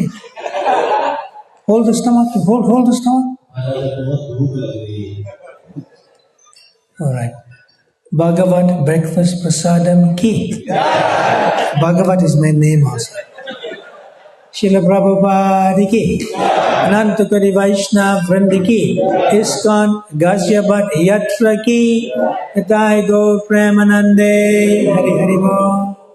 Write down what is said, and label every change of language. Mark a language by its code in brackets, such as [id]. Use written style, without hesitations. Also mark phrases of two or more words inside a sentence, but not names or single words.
[en] Hold the stomach. Hold the stomach. All right. Bhagavat breakfast prasadam ki. Bhagavat is my name also. Srila Prabhupada ki. Anantakari Vaishnav Vrindi ki. ISKCON Ghaziabad Yatra ki. [bn] Nitai Gaur Premanande. Hari Hari Bol.